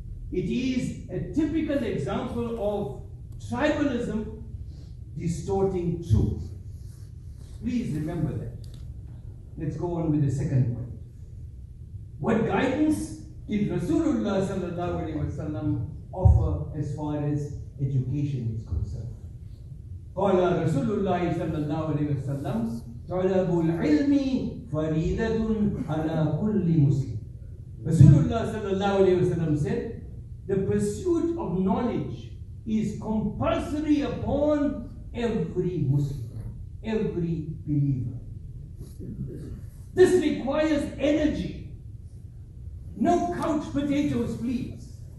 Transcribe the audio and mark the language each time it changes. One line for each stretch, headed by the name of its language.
English: It is a typical example of tribalism distorting truth. Please remember that. let's go on with the second point. What guidance did Rasulullah sallallahu alaihi wasallam offer as far as education is concerned?
Arabic: قال رسول الله صلى الله عليه وسلم طلب العلم فريضة على كل مسلم.
English: Rasulullah sallallahu alaihi wasallam said, the pursuit of knowledge is compulsory upon every Muslim, every believer. This requires energy. No couch potatoes, please.